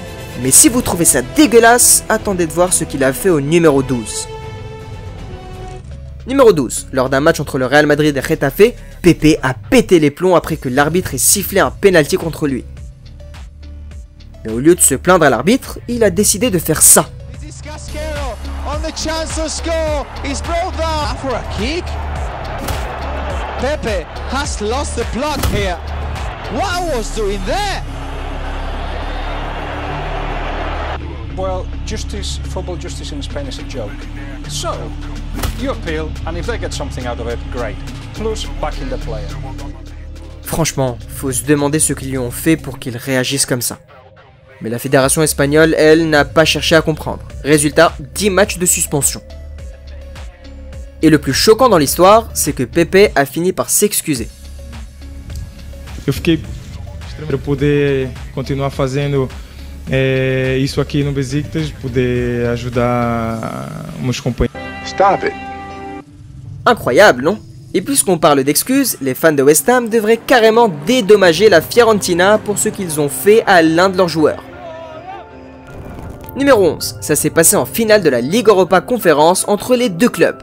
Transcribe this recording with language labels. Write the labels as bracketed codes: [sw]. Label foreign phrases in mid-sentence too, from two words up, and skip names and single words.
[fr] Mais si vous trouvez ça dégueulasse, attendez de voir ce qu'il a fait au numéro 12. Numéro 12, lors d'un match entre le Real Madrid et Getafe, Pepe a pété les plombs après que l'arbitre ait sifflé un penalty contre lui. Mais au lieu de se plaindre à l'arbitre, il a décidé de faire ça. [en] On the chance to score, he's brought that for a kick. Pepe has lost the plot here. What was doing there? Well, justice, football justice in Spain is a joke. So, you appeal, and if they get something out of it, great. Plus, backing the player. [fr] Franchement, faut se demander ce qu'ils lui ont fait pour qu'il réagisse comme ça. Mais la fédération espagnole, elle, n'a pas cherché à comprendre. Résultat, 10 matchs de suspension. Et le plus choquant dans l'histoire, c'est que Pepe a fini par s'excuser. [pt] Eu fiquei para poder continuar fazendo isso aqui no Besiktas, poder ajudar meus companheiros. [en] Stop it. [fr] Incroyable, non? Et puisqu'on parle d'excuses, les fans de West Ham devraient carrément dédommager la Fiorentina pour ce qu'ils ont fait à l'un de leurs joueurs. Numéro 11, ça s'est passé en finale de la Ligue Europa Conférence entre les deux clubs.